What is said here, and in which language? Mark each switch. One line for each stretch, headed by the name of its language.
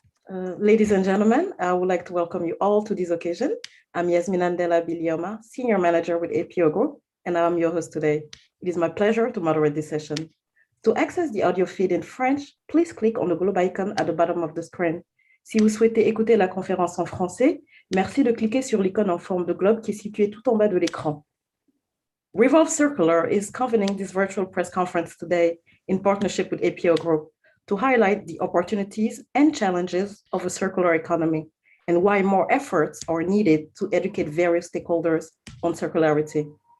English: Ladies and gentlemen, I would like to welcome you all to this occasion. I'm Yasmin Andela Bilioma, Senior Manager with APO Group, and I'm your host today. It is my pleasure to moderate this session. To access the audio feed in French, please click on the globe icon at the bottom of the screen.
French: Si vous souhaitez écouter la conférence en français, merci de cliquer sur l'icône en forme de globe qui est située tout en bas de l'écran.
English: REVOLVE Circular is convening this virtual press conference today in partnership with APO Group to highlight the opportunities and challenges of a circular economy and why more efforts are needed to educate various stakeholders on circularity.